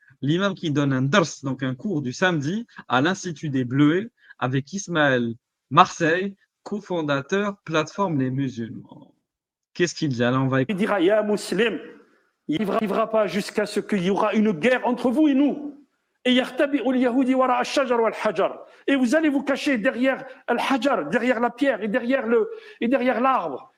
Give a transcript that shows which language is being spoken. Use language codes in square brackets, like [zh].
[fr] L'imam qui donne un dars, donc un cours du samedi, à l'Institut des Bleuets, avec Ismaël Marseille, cofondateur plateforme Les Musulmans. Qu'est-ce qu'il dit? Alors, on va Il dira, [ar] Ya Muslim, [fr] il n'arrivera pas jusqu'à ce qu'il y aura une guerre entre vous et nous. [ar] Et يختبئ اليهودي وراء الشجر والحجر. [fr] Et vous allez vous cacher derrière al-hajar, derrière la pierre et derrière l'arbre.